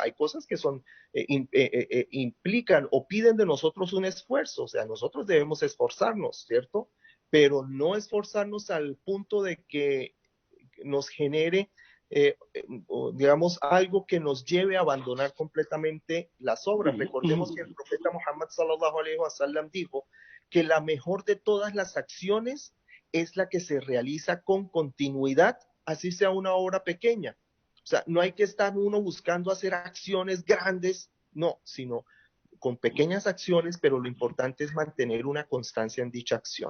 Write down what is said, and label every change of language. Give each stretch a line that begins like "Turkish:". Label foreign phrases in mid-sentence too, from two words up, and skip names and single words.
Spanish: Hay cosas que son, implican o piden de nosotros un esfuerzo, o sea, nosotros debemos esforzarnos, ¿cierto? Pero no esforzarnos al punto de que nos genere digamos, algo que nos lleve a abandonar completamente las obras. Recordemos que el profeta Muhammad
Arabic: صلى الله عليه وسلم
Spanish: dijo que la mejor de todas las acciones es la que se realiza con continuidad, así sea una obra pequeña. O sea, no hay que estar uno buscando hacer acciones grandes, no, sino con pequeñas acciones, pero lo importante es mantener una constancia en dicha acción.